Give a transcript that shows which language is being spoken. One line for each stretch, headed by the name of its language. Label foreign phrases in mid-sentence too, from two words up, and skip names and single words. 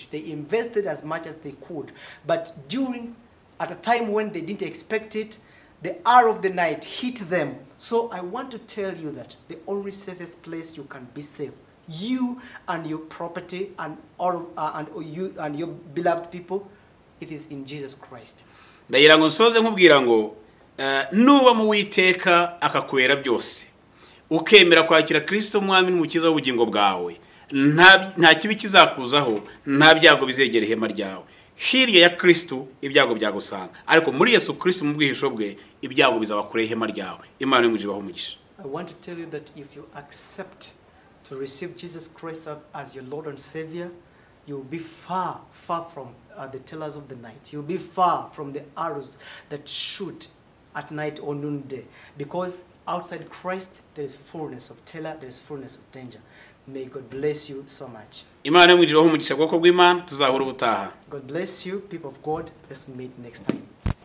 English: They invested as much as they could, but at a time when they didn't expect it, the hour of the night hit them. So I want to tell you that the only safest place you can be safe, you and your property and you and your beloved people, it is in Jesus Christ.
Kinyarwanda: Ndagira ngo nsoze nkubwira ngo nuba mu Uwiteka akakwera byose ukemera kwakira Kristo umwami n'umukiza w'ubugingo bwawe, nta kibi kizakuzaho, nta byago bizegera ihema ryawe. Hirya ya Kristo ibyago byagusanga, ariko muri Yesu Kristo mu bwihisho bwe ibyago bizaba kure ihema ryawe. Imana y'umujibaho umugisha.
English: I want to tell you that if you accept to receive Jesus Christ as your Lord and Savior, you will be far from the terrors of the night. You will be far from the arrows that shoot at night or noonday. Because outside Christ, there is fullness of terror, there is fullness of danger. May God bless you so much.
Kinyarwanda: Imana y'umujibaho umugisha bwoko bw'Imana tuzahura ubutaha.
English: God bless you, people of God. Let's meet next time.